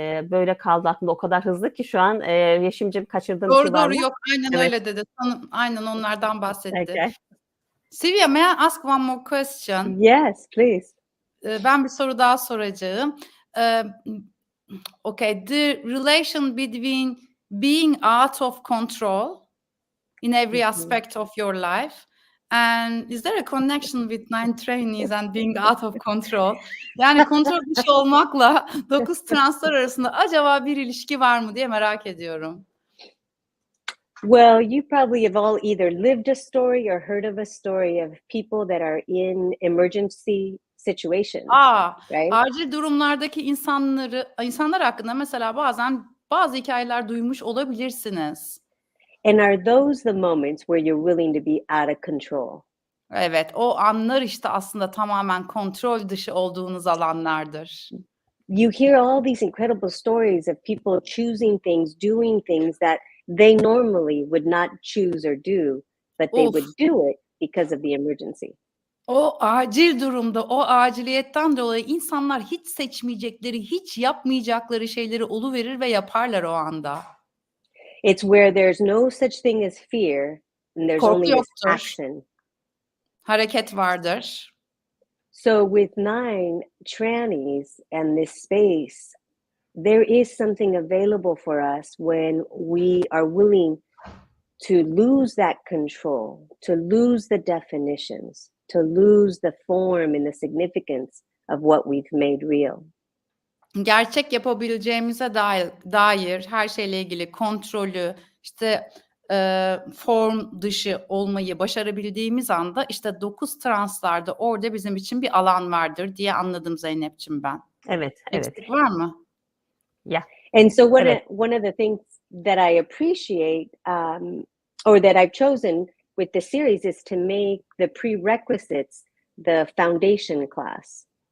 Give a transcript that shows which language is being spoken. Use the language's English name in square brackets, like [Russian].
[Turkish] Böyle kaldı aklımda o kadar hızlı ki şu an. Yeşimciğim, kaçırdığım bir şey var mı? Doğru, yok, aynen öyle dedi. Aynen onlardan bahsetti. [English] Okay. Silvia, may I ask one more question? Yes, please. [Turkish] Ben bir soru daha soracağım. [English] Okay, the relation between being out of control in every aspect of your life, and is there a connection with 9 Trannies and being out of control? [Turkish] Yani kontrol dışı olmakla 9 translar arasında acaba bir ilişki var mı diye merak ediyorum. [English] Well, you probably have all either lived a story or heard of a story of people that are in emergency situations. Right? [Turkish] Acil durumlardaki insanlar hakkında mesela bazen bazı hikayeler duymuş olabilirsiniz. [English] And are those the moments where you're willing to be out of control? [Turkish] Evet, o anlar işte aslında tamamen kontrol dışı olduğunuz alanlardır. [English] You hear all these incredible stories of people choosing things, doing things that they normally would not choose or do, but they would do it because of the emergency. [Turkish] O acil durumda, o aciliyetten dolayı insanlar hiç seçmeyecekleri, hiç yapmayacakları şeyleri oluverir ve yaparlar o anda. [English] It's where there's no such thing as fear and there's [Turkish] Korku [English] only this [Turkish] yoktur, [English] action. [Turkish] hareket vardır. [English] So with 9 trannies and this space, there is something available for us when we are willing to lose that control, to lose the definitions, to lose the form and the significance of what we've made real. [Turkish] Gerçek yapabileceğimize dair her şeyle ilgili kontrolü, işte form dışı olmayı başarabildiğimiz anda işte 9 translarda orada bizim için bir alan vardır diye anladım Zeynep'ciğim ben. Evet, evet. Eksik var mı? Ya. [English] And so [Turkish] Evet. [English] one of the things that I appreciate or that I've chosen with the series is to make the prerequisites the foundation class.